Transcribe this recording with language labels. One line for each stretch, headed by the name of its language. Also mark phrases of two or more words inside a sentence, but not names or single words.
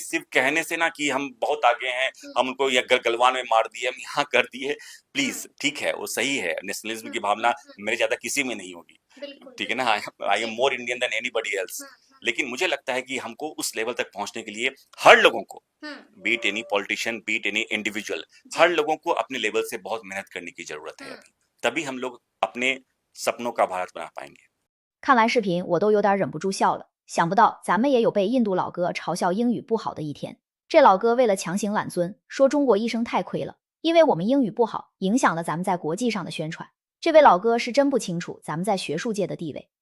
Hindi: सिर्फ कहने से ना कि हम बहुत आगे हैं, हम उनको या गलवान में मार दिए, हम यहाँ कर दिए, प्लीज, ठीक है वो सही है, नेशनलिज्म की भावना मेरे ज्यादा किसी में नहीं होगी, ठीक है ना।
English: I am more Indian than anybody else,
Hindi: लेकिन मुझे लगता है कि हमको उस लेवल तक पहुंचने के लिए हर लोगों को,
English: be it any politician, be it any individual,
Hindi: हर लोगों को अपने लेवल से बहुत मेहनत करने की जरूरत है अभी, तभी हम लोग अपने सपनों का भारत बना पाएंगे।
Chinese: 看完视频我都有点忍不住笑了，想不到咱们也有被印度老哥嘲笑英语不好的一天。这老哥为了强行揽尊，说中国医生太亏了，因为我们英语不好，影响了咱们在国际上的宣传。这位老哥是真不清楚咱们在学术界的地位。